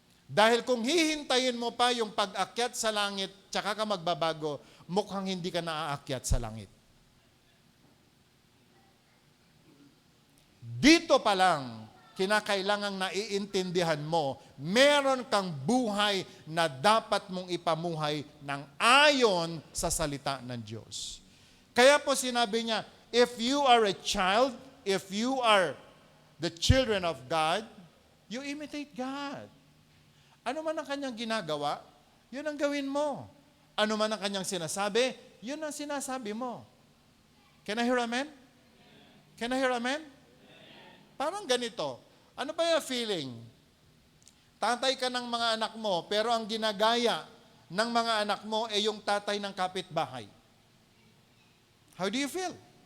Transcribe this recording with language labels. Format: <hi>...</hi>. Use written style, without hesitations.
<tl>Dahil kung hihintayin mo pa yung pag-akyat sa langit, tsaka ka magbabago, mukhang hindi ka naaakyat sa langit. Dito pa lang, kinakailangang naiintindihan mo, meron kang buhay na dapat mong ipamuhay ng ayon sa salita ng Diyos. Kaya po sinabi niya,</tl> <en>if you are a child, if you are the children of God, you imitate God.</en> <tl>Ano man ang kanyang ginagawa, yun ang gawin mo. Ano man ang kanyang sinasabi, yun ang sinasabi mo.</tl> <en>Can I hear amen? Can I hear amen?</en> <tl>Parang ganito. Ano ba yung feeling? Tatay ka ng mga anak mo, pero ang ginagaya ng mga anak mo ay yung tatay ng kapitbahay.</tl> <en>How do you feel?</en>